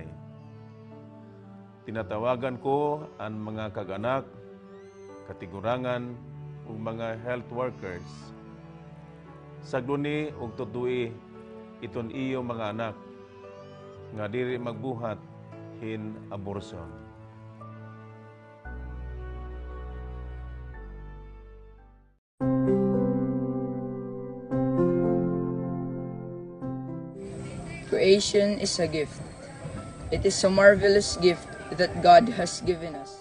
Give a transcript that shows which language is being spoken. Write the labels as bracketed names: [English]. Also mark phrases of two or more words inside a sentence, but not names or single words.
[Waray] Tinatawagan ko ang mga kag-anak, katigurangan ug mga [English] health workers. [Waray] Sagluni ug tudui iton iyo mga anak nga diri magbuhat hin abortion. [English] Creation is a gift. It is a marvelous gift that God has given us.